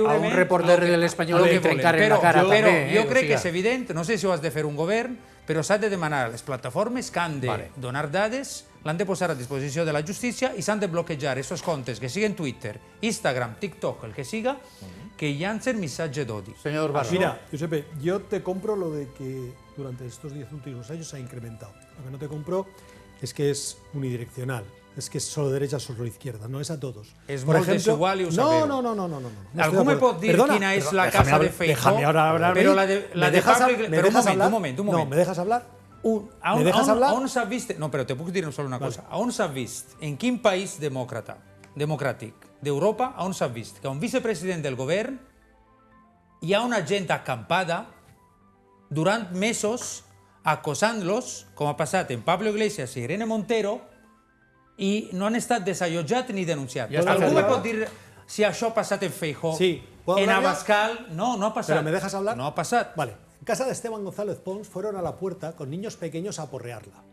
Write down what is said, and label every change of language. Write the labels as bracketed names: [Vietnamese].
[Catalan] a un reporter de l'Espanyol que trencar en la cara també. Però jo crec que és evident, no sé si ho has de fer un govern, però s'ha de demanar a les plataformes que han de donar dades, l'han de posar a disposició de la justícia i s'han de bloquejar aquests comptes, que siguin Twitter, Instagram, TikTok, el que siga, que llancen missatge d'odi. [Spanish] Señor Barro. Mira, Giuseppe, yo te compro lo de que durante estos 10 últimos años se ha incrementado. Lo que no te compro es que es unidireccional. Es que es solo derecha, solo izquierda, no es a todos. [Catalan] Es molt desigual i ho sabeu. No. Algú me pot dir quina és la casa de Feijóo? [Spanish] Déjame ahora hablar. [Catalan] Però la de Public... Però un moment. [Spanish] No, ¿me dejas hablar? [Catalan] ¿Me dejas hablar? On s'ha vist... No, però te puc dir solo una cosa. On s'ha vist, en quin país democràtic d'Europa, on s'ha vist que un vicepresident del govern hi ha una gent acampada durant mesos acosant-los, com ha passat en Pablo Iglesias i Irene Montero, i no han estat desallotjats ni denunciats. Algú me pot dir si això ha passat en Feijóo, en Abascal? No, no ha passat. [Spanish] ¿Pero me dejas hablar? [Catalan] No ha passat. [Spanish] Vale. En casa de Esteban González Pons fueron a la puerta con niños pequeños a aporrearla.